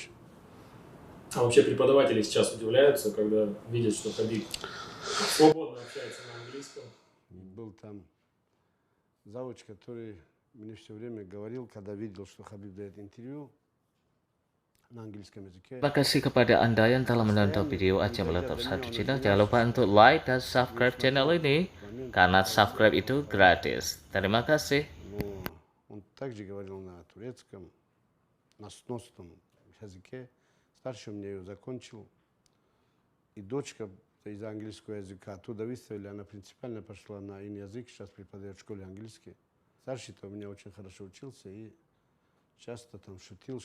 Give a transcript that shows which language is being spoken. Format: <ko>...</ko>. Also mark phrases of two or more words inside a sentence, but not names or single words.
<ru>А вообще преподаватели сейчас удивляются, когда видят, что Хабиб свободно общается на английском? Был там завуч, который мне все время говорил, когда видел, что Хабиб дает интервью на английском языке.</ru> <id>Terima kasih kepada Anda yang telah menonton video Aceh Meletup 1 Channel. Jangan lupa untuk like dan subscribe channel ini, karena subscribe itu gratis. Terima kasih.</id> <ru>Но он также говорил на турецком, на сносном языке. Старший у меня ее закончил. И дочка из английского языка оттуда выставили, она принципиально пошла на язык, сейчас преподает в школе английский. Старший-то у меня очень хорошо учился и часто там шутил,</ru>